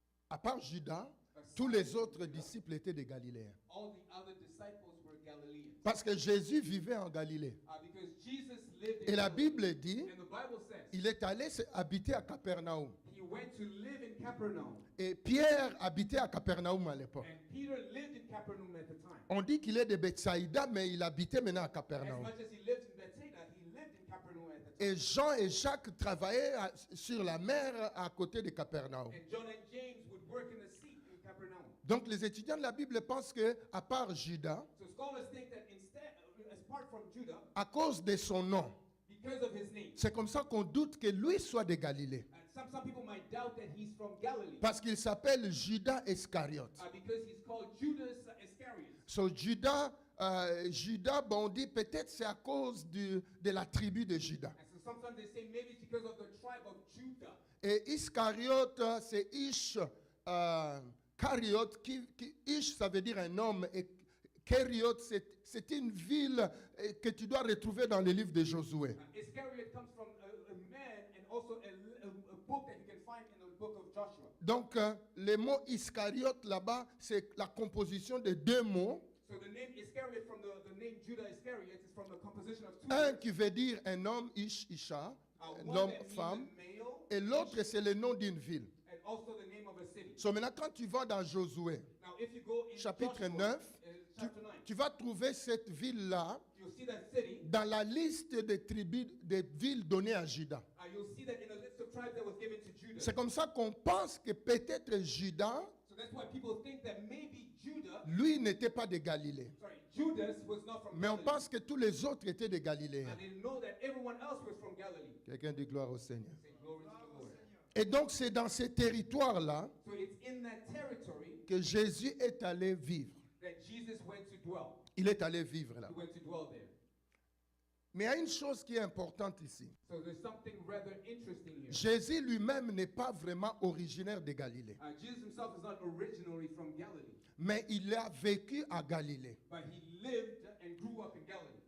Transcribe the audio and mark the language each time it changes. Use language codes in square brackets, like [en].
[fr] à part Judas, tous les autres disciples étaient des Galiléens. [en] all the other disciples were Galileans. [fr] Parce que Jésus vivait en Galilée. [en] Because Jesus lived [fr] Et [en] in [fr] la [en] Galilee. [fr] Bible dit, [en] And the Bible says [fr] il est allé habiter à Capernaum. [en] he went to live in Capernaum. [fr] Et Pierre habitait à Capernaum à l'époque. [en] And Peter lived in Capernaum at the time. [fr] On dit qu'il est de Bethsaïda, mais il habitait maintenant à [en] As [fr] Capernaum. [en] much as he lived in Bethsaida, he lived in Capernaum at the time. [fr] Et Jean et Jacques travaillaient sur la mer à côté de Capernaum. [en] And John and James would work in the sea in Capernaum. [fr] Donc les étudiants de la Bible pensent que, à part Judas, [en] So scholars think that instead, apart from Judah, [fr] à cause de son nom, [en] because of his name, [fr] c'est comme ça qu'on doute que lui soit de Galilée. [en] some people might doubt that he's from Galilee. [fr] Parce qu'il s'appelle Judas Iscariote. [en] Because he's called Judas Iscariot. [fr] So Judas, bon, on dit peut-être c'est à cause de la tribu de Judas. [en] And so sometimes they say maybe it's because of the tribe of Judah. [fr] Et Iscariote, c'est Ish, Cariote, Ish, ça veut dire un homme, et Cariote, c'est une ville que tu dois retrouver dans le livre de Josué. [en] Iscariot comes from a man and also a book that you can find in the book of Joshua. [fr] Donc, le mot Iscariote là-bas, c'est la composition de deux mots. [en] So the name Iscariot from the name Judah Iscariot is from the composition of two [fr] Un [en] words. [fr] qui veut dire un homme, Ish, Isha, [en] One [fr] l'homme, [en] that means [fr] femme, [en] a male, [fr] et l'autre, c'est le nom d'une ville. [en] and also the name of a city. [fr] So maintenant, quand tu vas dans Josué, [en] Now if you go in [fr] chapitre [en] Joshua, [fr] 9, [en] chapter 9, [fr] tu vas trouver cette ville-là [en] you'll see that city, [fr] dans la liste des tribus, des villes données à Judas. [en] you'll see that in a list of tribes that was given to Judah. [fr] C'est comme ça qu'on pense que peut-être Judas, [en] So that's why people think that maybe Judah, [fr] lui, n'était pas de Galilée. [en] Judas was not from [fr] Mais on [en] Galilee. [fr] pense que tous les autres étaient des Galiléens. [en] And they know that everyone else was from Galilee. [fr] Quelqu'un dit gloire au Seigneur. [en] Say glory to the Lord. [fr] Et donc, c'est dans ces territoires-là [en] So it's in that territory [fr] que Jésus est allé vivre. [en] that Jesus went to dwell. [fr] Il est allé vivre là. [en] He went to dwell there. [fr] Mais il y a une chose qui est importante ici. [en] So there's something rather interesting here. [fr] Jésus lui-même n'est pas vraiment originaire de Galilée. [en] Jesus himself is not originally from Galilee, [fr] Mais il a vécu à Galilée. [en] but he lived and grew up in Galilee.